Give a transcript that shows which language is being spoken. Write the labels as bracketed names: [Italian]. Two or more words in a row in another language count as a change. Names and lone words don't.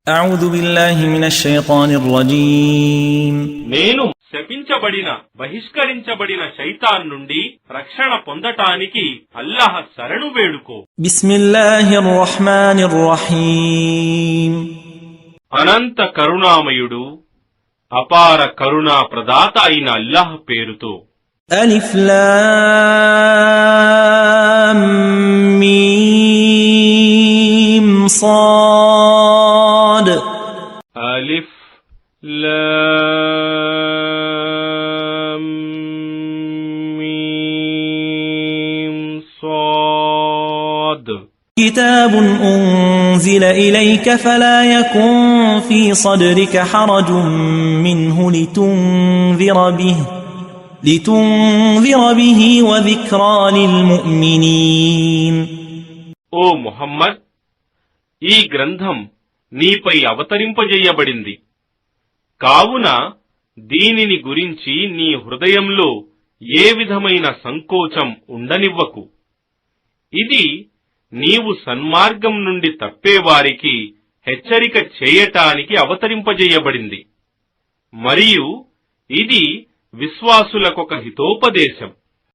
[Arabic] أعوذ بالله من الشيطان الرجيم [Telugu] నేను శపించబడిన బహిష్కరించబడిన శైతాన్ నుండి రక్షణ పొందటానికి అల్లాహ్ శరణు వేడుకో. [Arabic] بسم الله الرحمن الرحيم [Telugu] అనంత కరుణామయుడు అపార కరుణా ప్రదాత అయిన అల్లాహ్ పేరుతో. [Arabic] ألف لام ميم صاد ألف لام ميم صاد. كتاب أنزل إليك فلا يكن في صدرك حرج منه لتنذر به وذكرى للمؤمنين. [Telugu] ఓ ముహమ్మద్, ఈ గ్రంథం నీపై అవతరింపజేయబడింది, కావున దీనిని గురించి నీ హృదయంలో ఏ విధమైన సంకోచం ఉండనివ్వకు. ఇది నీవు సన్మార్గం నుండి తప్పేవారికి హెచ్చరిక చేయటానికి అవతరింపజేయబడింది, మరియు ఇది విశ్వాసులకొక హితోపదేశం.